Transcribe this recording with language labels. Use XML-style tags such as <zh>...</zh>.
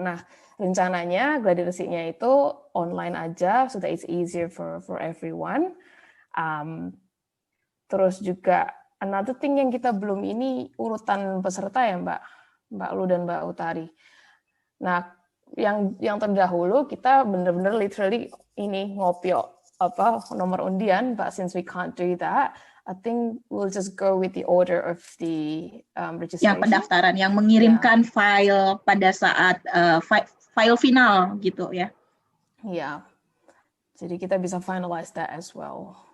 <id>Nah, rencananya gladi resiknya itu online aja,</id> <en>so that it's easier for everyone.</en> <id>Terus juga</id> <en>another thing</en> <id>yang kita belum ini urutan peserta ya Mbak Lu dan Mbak Utari. Nah, yang terdahulu kita benar-benar literally ini ngopio nomor undian,</id> <en>but since we can't do that, I think we'll just go with the order of the registration.</en> <id>Yang pendaftaran, yang mengirimkan file pada saat file final gitu ya. Ya, jadi kita bisa</id> <en>finalize that as well.</en>